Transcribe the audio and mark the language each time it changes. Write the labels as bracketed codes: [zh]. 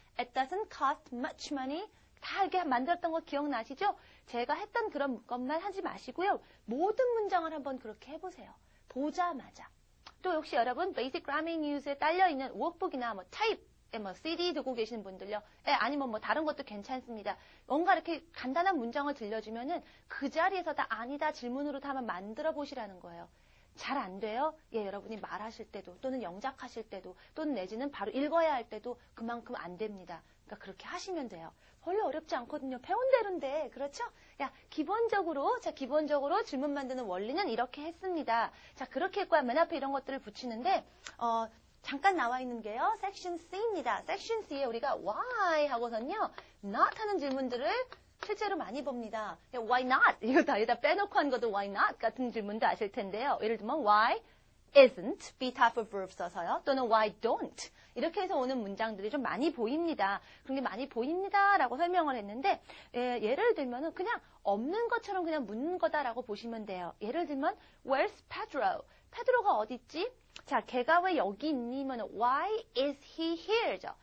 [en] It doesn't cost much money. [ko] 다 이렇게 만들었던 거 기억나시죠? 제가 했던 그런 것만 하지 마시고요. 모든 문장을 한번 그렇게 해보세요. 보자마자. 또 역시 여러분 베이직 그래머 뉴스에 딸려있는 워크북이나 타입에 CD 두고 계시는 분들요. 아니면 다른 것도 괜찮습니다. 뭔가 이렇게 간단한 문장을 들려주면은 그 자리에서 다 아니다 질문으로 다 한번 만들어 보시라는 거예요. 잘 안 돼요? 예, 여러분이 말하실 때도 또는 영작하실 때도 또는 내지는 바로 읽어야 할 때도 그만큼 안 됩니다. 그러니까 그렇게 하시면 돼요. 별로 어렵지 않거든요. 배운 대로인데, 그렇죠? 기본적으로 질문 만드는 원리는 이렇게 했습니다. 자, 그렇게 했고요. 맨 앞에 이런 것들을 붙이는데, 잠깐 나와 있는 게요. 섹션 C입니다. 섹션 C에 우리가 why 하고선요, not 하는 질문들을 실제로 많이 봅니다. Why not? 이거 다 여기다 빼놓고 한 것도 why not 같은 질문도 아실 텐데요. 예를 들면 why isn't be type of verb 써서요. 또는 why don't 이렇게 해서 오는 문장들이 좀 많이 보입니다. 그런 게 많이 보입니다라고 설명을 했는데 예를 들면은 그냥 없는 것처럼 그냥 묻는 거다라고 보시면 돼요. 예를 들면 where's Pedro? 페드로가 어디 있지? 자, 걔가 왜 여기 있니면 why is he here 죠.